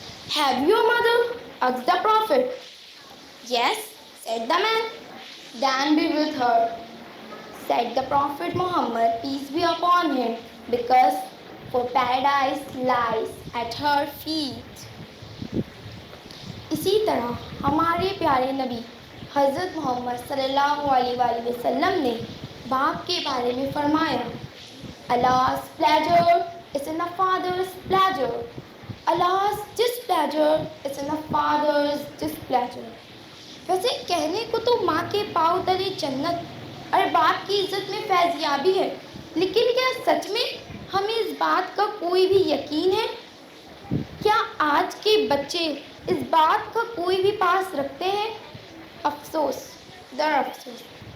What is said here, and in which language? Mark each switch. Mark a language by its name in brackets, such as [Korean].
[English] Have you a mother? Asked the Prophet. Yes, said the man. Then be with her, said the Prophet Muhammad, peace be upon him, because for paradise lies at her feet. [Urdu] اسی طرح ہمارے پیارے نبی حضرت محمد صلی اللہ علیہ وآلہ وسلم نے باپ کے بارے میں فرمایا، [English] Allah's pleasure is in the father's pleasure. Allah's displeasure is in the father's displeasure. [Urdu] ویسے کہنے کو تو ماں کے پاؤں تلے جنت اور باپ کی عزت میں فیضیابی ہے، لیکن کیا سچ میں ہمیں اس بات کا کوئی بھی یقین ہے؟ کیا آج کے بچے اس بات کا کوئی بھی پاس رکھتے ہیں؟ افسوس در افسوس۔